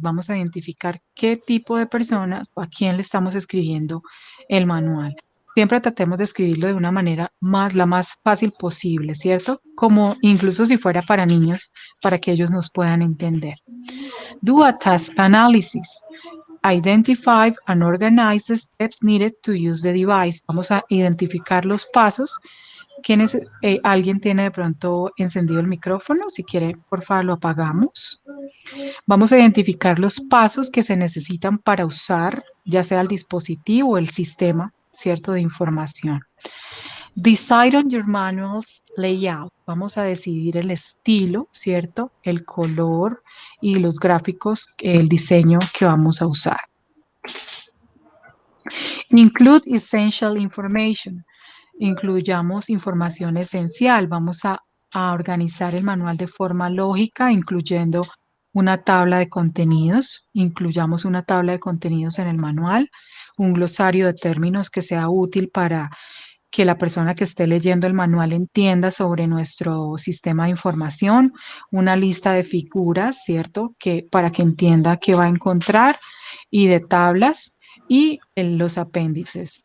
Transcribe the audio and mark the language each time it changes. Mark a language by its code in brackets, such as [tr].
[es] Vamos a identificar qué tipo de personas o a quién le estamos escribiendo el manual. Siempre tratemos de escribirlo de una manera la más fácil posible, ¿cierto? Como incluso si fuera para niños, para que ellos nos puedan entender. [en] Do a task analysis. Identify and organize the steps needed to use the device. [es] Vamos a identificar los pasos. ¿Alguien tiene de pronto encendido el micrófono? Si quiere, por favor, lo apagamos. Vamos a identificar los pasos que se necesitan para usar, ya sea el dispositivo o el sistema, ¿cierto?, de información. [en] Decide on your manual's layout. [es] Vamos a decidir el estilo, ¿cierto?, el color y los gráficos, el diseño que vamos a usar. [en] Include essential information. [es] Incluyamos información esencial. Vamos a organizar el manual de forma lógica, incluyendo una tabla de contenidos. Incluyamos una tabla de contenidos en el manual, un glosario de términos que sea útil para que la persona que esté leyendo el manual entienda sobre nuestro sistema de información, una lista de figuras, ¿cierto?, para que entienda qué va a encontrar, y de tablas y los apéndices.